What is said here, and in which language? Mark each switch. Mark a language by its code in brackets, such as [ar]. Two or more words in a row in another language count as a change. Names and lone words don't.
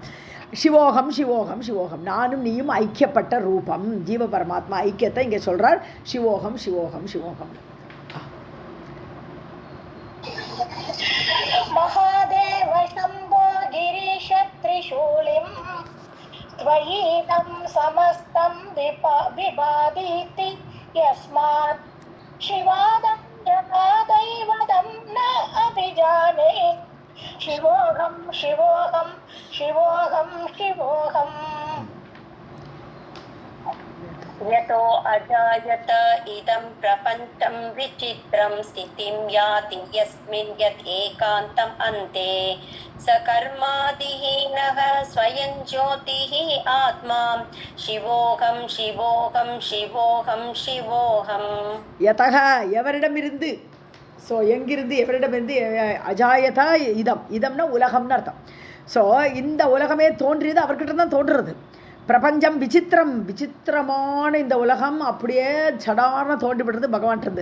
[sa] शिवोऽहं शिवोऽहं शिवोऽहं, [ta] நானும் நீயும் ஐக்கியப்பட்ட ரூபம், ஜீவ பரமாத்மா ஐக்கியத்தை இங்கே சொல்கிறார். [sa] शिवोऽहं शिवोऽहं शिवोऽहं. महादेव शम्भो गिरीश त्रिशूलिन् त्वयीदं समस्तं विबाधीति यस्मात् शिवादं जपा दैवतं न अभिजाने शिवोऽहं शिवोऽहं शिवोऽहं शिवोऽहम्. यतो अजायत इदं प्रपञ्चं विचित्रं स्थितिं याति यस्मिन् यत् एकान्तम् अन्ते स कर्मादिहीनः स्वयं ज्योतिः आत्मा शिवोऽहं शिवोऽहं शिवोऽहं शिवोऽहम्. [ta] यतः எவரிடமிருந்து, ஸோ எங்கிருந்து எவரிடமிருந்து, அஜாயதா இதம்னா உலகம்னு அர்த்தம். ஸோ இந்த உலகமே தோன்றியது அவர்கிட்ட தான் தோன்றுறது. பிரபஞ்சம் விசித்திரமான இந்த உலகம் அப்படியே சடார்னு தோன்றிவிடுறது பகவான்கிட்டருந்து.